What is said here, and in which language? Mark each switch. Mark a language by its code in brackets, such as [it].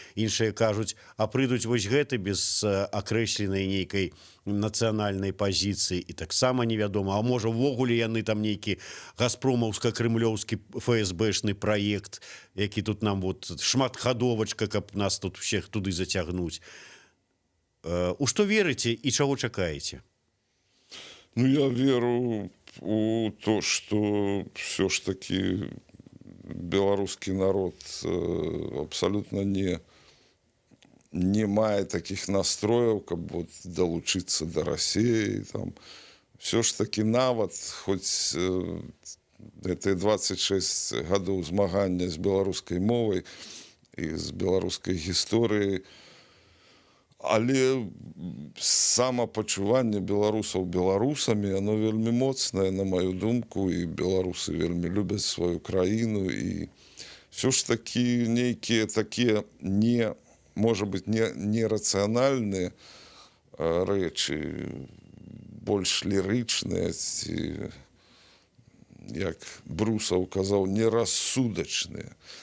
[be] Іншыя кажуць, а прыйдуць вось гэты без акрэсленай нейкай нацыянальнай пазіцыі, і таксама невядома, а можа ўвогуле яны там нейкі газпромаўска-крымлёўскі ФСБшны праект, які тут нам вот шматхадовачка, каб нас тут всех туды зацягнуць. У што верыце і чаго чакаеце? [ru] Ну, я веру у то, что все ж таки белорусский народ абсолютно не мае таких настроев, как вот долучиться до России. Там. Все ж таки нават, хоть это 26 годов змагання с белорусской мовой и с белорусской историей, [be] але самапачуванне беларусаў беларусамі, оно вельмі моцнае, на маю думку, і беларусы вельмі любяць сваю краіну, і все ж такі нейкія такія можа быць, нерацыянальныя рэчы, больш лірычныя, ці, як Брусаў казаў, нерассудачныя.